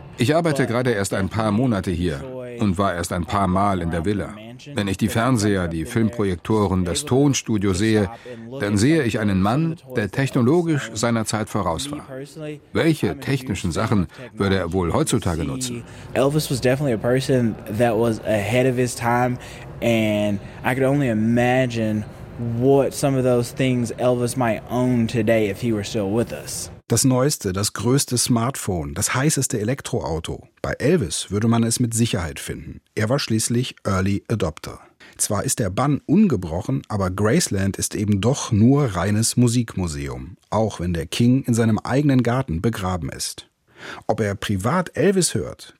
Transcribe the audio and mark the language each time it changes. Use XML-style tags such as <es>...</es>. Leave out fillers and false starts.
<de>Ich arbeite gerade erst ein paar Monate hier und war erst ein paar Mal in der Villa. Wenn ich die Fernseher, die Filmprojektoren, das Tonstudio sehe, dann sehe ich einen Mann, der technologisch seiner Zeit voraus war. Welche technischen Sachen würde er wohl heutzutage nutzen?</de> <en>Elvis was definitely a person that was ahead of his time, and I could only imagine what some of those things Elvis might own today if he were still with us.</en> <de>Das neueste, das größte Smartphone, das heißeste Elektroauto. Bei Elvis würde man es mit Sicherheit finden. Er war schließlich Early Adopter. Zwar ist der Bann ungebrochen, aber Graceland ist eben doch nur reines Musikmuseum. Auch wenn der King in seinem eigenen Garten begraben ist. Ob er privat Elvis hört?</de>